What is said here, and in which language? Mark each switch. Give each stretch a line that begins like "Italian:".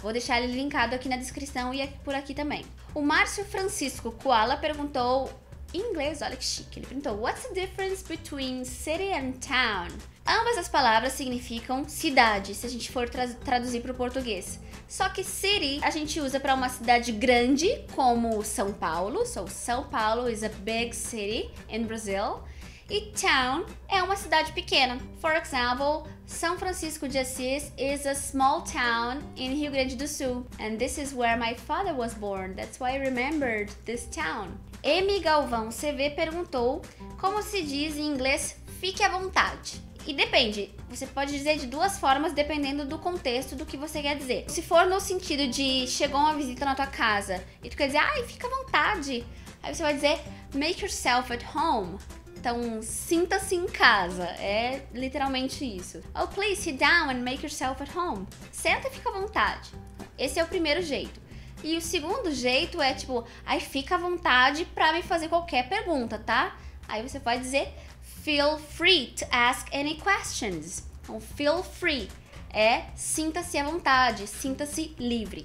Portuguese: Vou deixar ele linkado aqui na descrição e por aqui também. O Márcio Francisco Koala perguntou em inglês, olha que chique. Ele perguntou:
English: what's the difference between city and town?
Portuguese: Ambas as palavras significam cidade, se a gente for traduzir para o português. Só que city a gente usa para uma cidade grande, como São Paulo.
English: So, São Paulo is a big city in Brazil.
Portuguese: E town é uma cidade pequena.
English: For example, São Francisco de Assis is a small town in Rio Grande do Sul. And this is where my father was born. That's why I remembered this town. M.
Portuguese: Galvão CV perguntou como se diz em inglês fique à vontade. E depende, você pode dizer de duas formas dependendo do contexto do que você quer dizer. Se for no sentido de chegou uma visita na tua casa e tu quer dizer, ai, fica à vontade, Aí você vai dizer
English: make yourself at home.
Portuguese: Então, sinta-se em casa. É literalmente isso.
English: Oh, please sit down and make yourself at home.
Portuguese: Senta e fica à vontade. Esse é o primeiro jeito. E o segundo jeito é tipo, aí fica à vontade pra me fazer qualquer pergunta, tá? Aí você pode dizer
English: feel free to ask any questions.
Portuguese: Então, feel free é sinta-se à vontade, sinta-se livre.